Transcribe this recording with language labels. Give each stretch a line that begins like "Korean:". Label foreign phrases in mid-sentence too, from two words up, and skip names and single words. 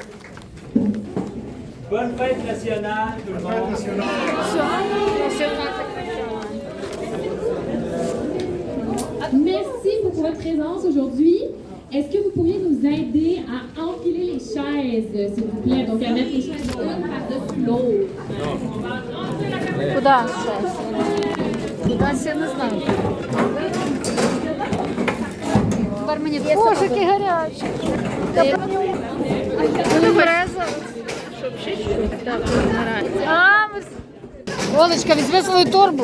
French: Bonne fête nationale, tout le monde. Merci pour votre présence aujourd'hui. Est-ce que vous pourriez nous aider à enfiler les chaises, s'il vous plaît? Donc, à mettre les chaises une par-dessus l'autre.
Russian: Куда сейчас? Куда все не знаю.
Ukrainian: Боже, який гарячий. Береза. Олечка, візьми свою торбу.